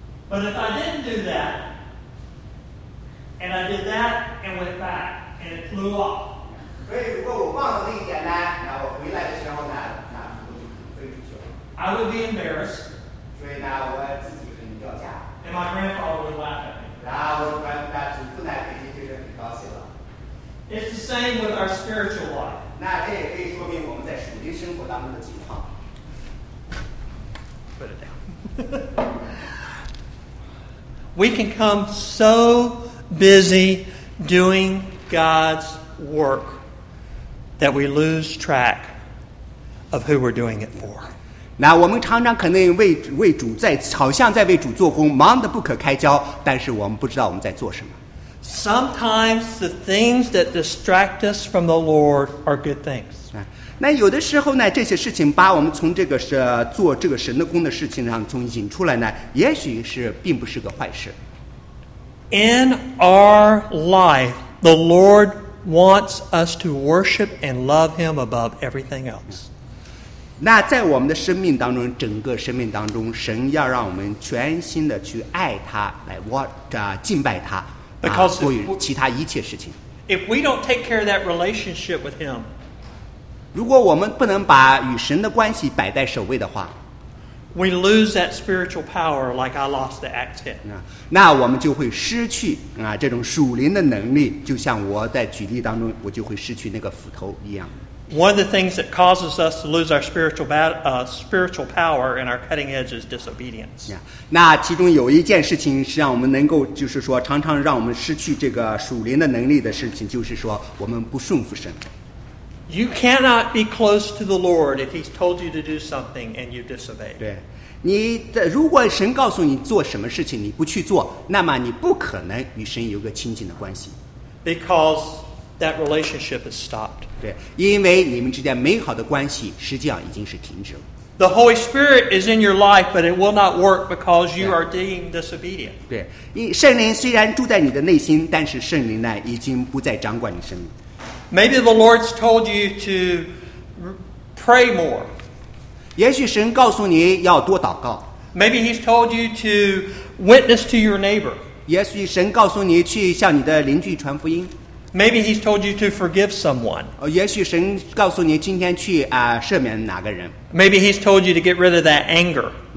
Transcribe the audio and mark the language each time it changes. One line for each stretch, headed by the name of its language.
English: But if I didn't do that, and I did that and went back, and it flew off.
Chinese: 所以如果我忘了那一点呢，那我回来的时候呢，那斧头就飞出去了。
English: I would be embarrassed.
Chinese: 所以呢，我自己很掉价。
English: And my grandfather would laugh at me.
Chinese: 然后我祖父呢，肯定就是很高兴了。
English: It's the same with our spiritual life.
Chinese: 那这也可以说明我们在属灵生活当中的情况。
English: Put it down. We can come so busy doing God's work that we lose track of who we're doing it for.
Chinese: 那我们常常可能为主在好像在为主做工，忙得不可开交，但是我们不知道我们在做什么。
English: Sometimes the things that distract us from the Lord are good things.
Chinese: 那有的时候呢，这些事情把我们从这个是做这个神的工的事情上从引出来呢，也许是并不是个坏事。
English: In our life, the Lord wants us to worship and love Him above everything else.
Chinese: 那在我们的生命当中，整个生命当中，神要让我们全心的去爱他，来敬拜他，过于其他一切事情。
English: If we don't take care of that relationship with Him.
Chinese: 如果我们不能把与神的关系摆在首位的话，
English: We lose that spiritual power like I lost the axe head.
Chinese: 那我们就会失去这种属灵的能力，就像我在举例当中，我就会失去那个斧头一样。
English: One of the things that causes us to lose our spiritual power and our cutting edge is disobedience.
Chinese: 那其中有一件事情是让我们能够，就是说常常让我们失去这个属灵的能力的事情，就是说我们不顺服神。
English: You cannot be close to the Lord if He's told you to do something and you disobey.
Chinese: 对，你的如果神告诉你做什么事情你不去做，那么你不可能与神有个亲近的关系。
English: Because that relationship is stopped.
Chinese: 对，因为你们之间美好的关系实际上已经是停止了。
English: The Holy Spirit is in your life, but it will not work because you are being disobedient.
Chinese: 对，圣灵虽然住在你的内心，但是圣灵呢，已经不再掌管你生命。
English: Maybe the Lord's told you to pray more.
Chinese: 也许神告诉你要多祷告。
English: Maybe He's told you to witness to your neighbor.
Chinese: 也许神告诉你去向你的邻居传福音。
English: Maybe He's told you to forgive someone.
Chinese: 也许神告诉你今天去赦免哪个人。
English: Maybe He's told you to get rid of that anger.